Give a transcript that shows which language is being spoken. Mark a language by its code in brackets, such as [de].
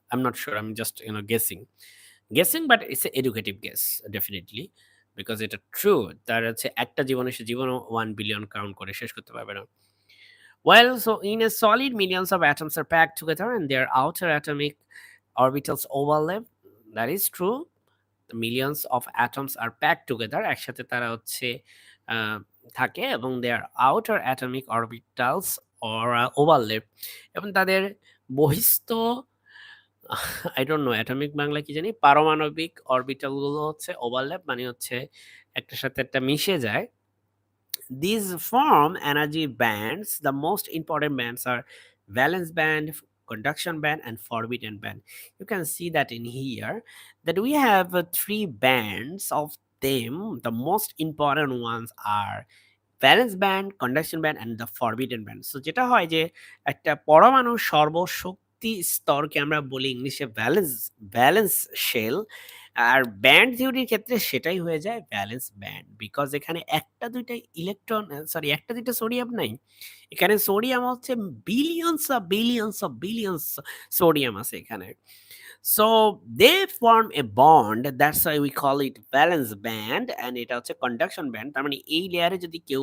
[en] I'm not sure, I'm just guessing. Guessing, but it's a educative guess definitely because এটা true. [bn] তার হচ্ছে একটা জীবনে সে জীবনও 1 billion কাউন্ট করে শেষ করতে পারবে না। [en] Well, so in a solid, millions of atoms are packed together and their outer atomic orbitals overlap. That is true. The millions of atoms are packed together. [bn] একসাথে তারা হচ্ছে থাকে এবং [en] their outer atomic orbitals or overlap [bn] এবং তাদের বহিস্থ [en] I don't know [bn] atomic Bangla কি জানি পারমাণবিক অরবিটাল গুলো হচ্ছে ওভারল্যাপ মানে হচ্ছে একটার সাথে একটা মিশে যায়। [en] These form energy bands. The most important bands are valence band, conduction band, and forbidden band. You can see that in here that we have three bands of them. The most important ones are valence band, conduction band, and the forbidden band. [bn] So যেটা হয় যে একটা পরমাণুর সর্বশক্তি স্তরকে আমরা বলি ইংলিশে ভ্যালেন্স শেল। আর ব্যান্ড থিওরির ক্ষেত্রে সেটাই হয়ে যায় ভ্যালেন্স ব্যান্ড। বিকজ এখানে ১টা-২টা ইলেকট্রন সরি ১টা-২টা সোডিয়াম নাই। এখানে সোডিয়াম হচ্ছে বিলিয়নস সোডিয়াম আছে এখানে। [en] So they form a bond, that's why we call it valence band, and এটা হচ্ছে conduction band। [bn] তার মানে এই লেয়ারে যদি কেউ